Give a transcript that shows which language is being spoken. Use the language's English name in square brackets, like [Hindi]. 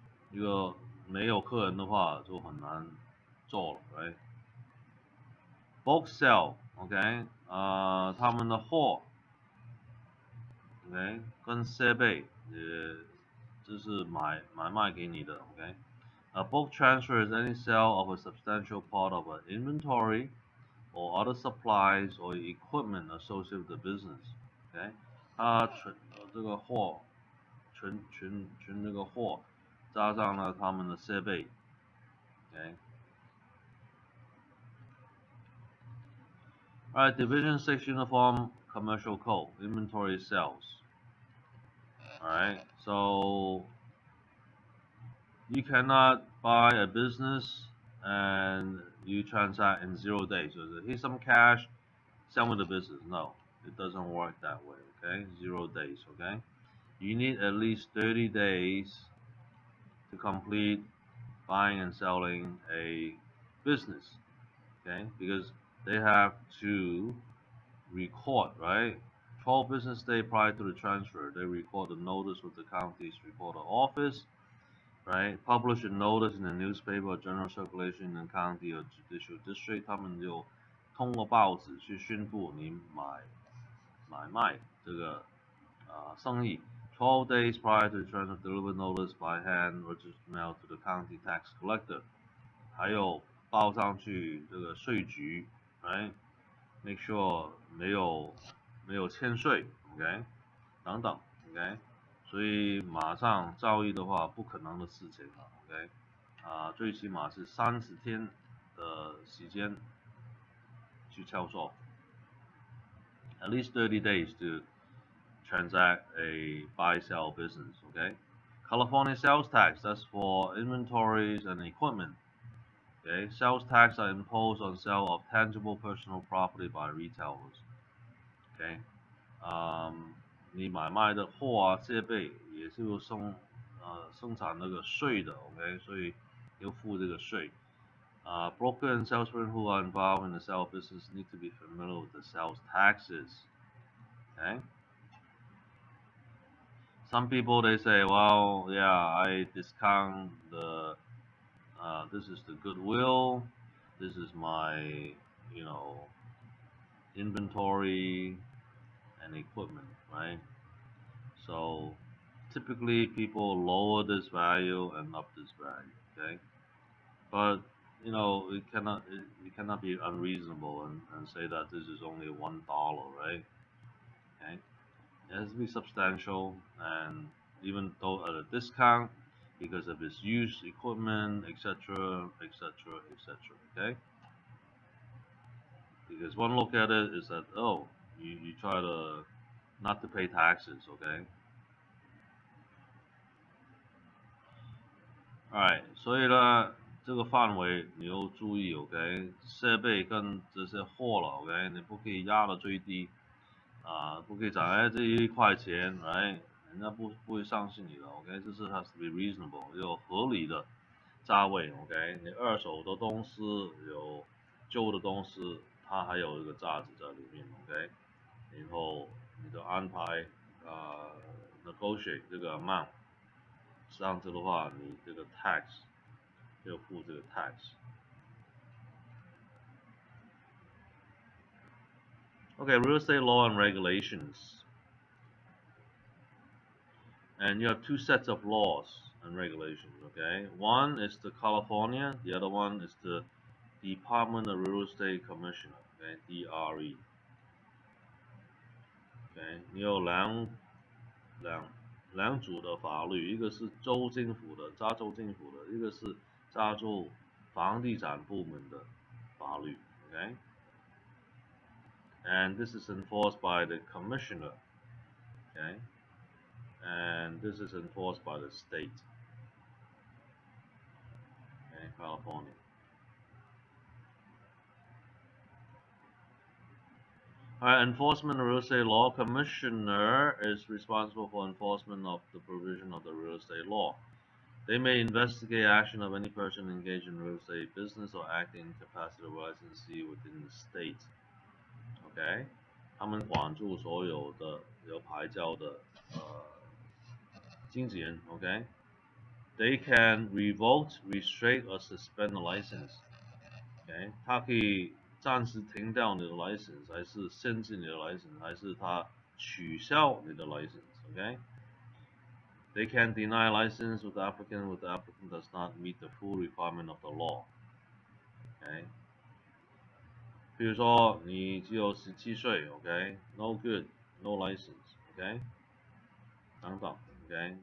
[Chinese] 一个没有客人的话就很难做了 [English] ，right？Bulk sell，OK， [Chinese] 他们的货 [English] ，OK， [Chinese] 跟设备也就是买卖给你的 [English] ，OK。A bulk transfer is any sale of a substantial part of an inventory or other supplies or equipment associated with the business. [Chinese] OK， 这个货存这个货，加上了他们的设备 ，OK。 [English] Alright, Division 6 Uniform Commercial Code, Inventory Sales. Alright, so you cannot buy a business and you transact in 0 days. So here's some cash, sell me the business. No, it doesn't work that way, okay? 0 days, okay? You need at least 30 days to complete buying and selling a business, okay? Because they have to record, right? 12 business days prior to the transfer, they record the notice with the county's recorder office, right? Publish a notice in the newspaper or general circulation in the county or judicial district. [Chinese] 他们就通过报纸去宣布你买卖这个生意。 [English] 12 days prior to the transfer, deliver notice by hand or just mail to the county tax collector. [Chinese] 还有报上去这个税局 ，right？ [English] Make sure [Chinese] 没有欠税 ，OK？等等 ，OK？所以马上交易的话不可能的事情了 ，OK？最起码是30天的时间去销售 [English] ，at least 30 days to transact a buy-sell business, okay? California sales tax, that's for inventories and equipment. Okay, sales tax are imposed on sale of tangible personal property by retailers. [Chinese] Okay， 你买卖的货啊、设备也是有生产那个税的 ，OK， 所以要付这个税。 [English] Broker and salesmen who are involved in the sales business need to be familiar with the sales taxes. Okay. Some people they say, well, yeah, I discount the this is the goodwill, this is my, inventory and equipment, right? So typically people lower this value and up this value, okay? But it cannot be unreasonable and say that this is only $1, right? Okay, it has to be substantial, and even though at a discount because of its used equipment, etc., etc., etc. Okay, because one look at it is that you try to not to pay taxes, okay? [Chinese] Alright， 所以呢，这个范围你要注意 ，OK？设备跟这些货了 ，OK？ 你不可以压到最低，不可以讲这1块钱，来，人家不会相信你的 ，OK？这是 [English] has to be reasonable， [Chinese] 有合理的价位 ，OK？你二手的东西有旧的东西，它还有一个价值在里面 ，OK？然后你就安排negotiate 这个 amount，这样子的话，你这个 tax 要付这个 tax。 [English] Okay, real estate law and regulations. And you have two sets of laws and regulations, okay? One is the California, the other one is the Department of Real Estate Commissioner, okay, DRE. [Chinese] Okay, 你有两组的法律，一个是州政府的，加州政府的，一个是加州房地产部门的法律 ，okay? [English] And this is enforced by the commissioner, okay? And this is enforced by the state, okay, California. Enforcement of real estate law. Commissioner is responsible for enforcement of the provision of the real estate law. They may investigate action of any person engaged in real estate business or acting in capacity of licensee within the state. Okay? [Chinese] 他们管住所有的有牌照的经纪人 ，OK? [English] They can revoke, restrict or suspend the license. OK? [Chinese] 他可以暂时停掉你的 license， 还是限制你的 license， 还是他取消你的 license。OK? [English] They can deny license with the applicant does not meet the full requirement of the law. OK? [Chinese] 比如说你只有17岁 ，OK? [English] No good, no license. [Chinese] OK? 等等 ，OK?